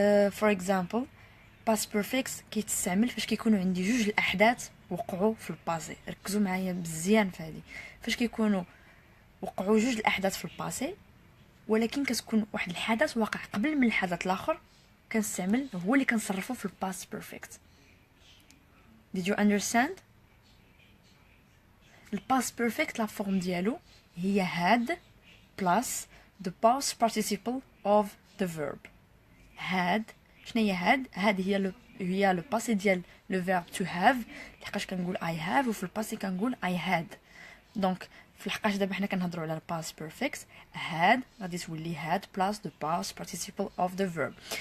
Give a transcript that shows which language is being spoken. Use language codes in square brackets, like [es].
[ar] for example past perfect كيتستعمل فاش كيكونوا عندي جوج الاحداث وقعوا في الباسي. ركزوا معايا مزيان في هذه. فاش كيكونوا وقعوا جوج الاحداث في الباسي ولكن كتكون واحد الحدث واقع قبل من الحدث الاخر كنستعمل هو اللي كنصرفه في الباست بيرفكت. [en] did you understand؟ [ar] الباست بيرفكت لا فورم ديالو هي [en] had plus the past participle of the verb. [ar] had شنو هي had هي لو باسي ديال لو فيرب to have لحقاش كنقول [en] I have [ar] وفي الباسي كنقول [en] I had. [ar] دونك في الحقاش دابا حنا كنهضروا على الباست بيرفكت had غادي تولي [en] had plus the past participle of the verb.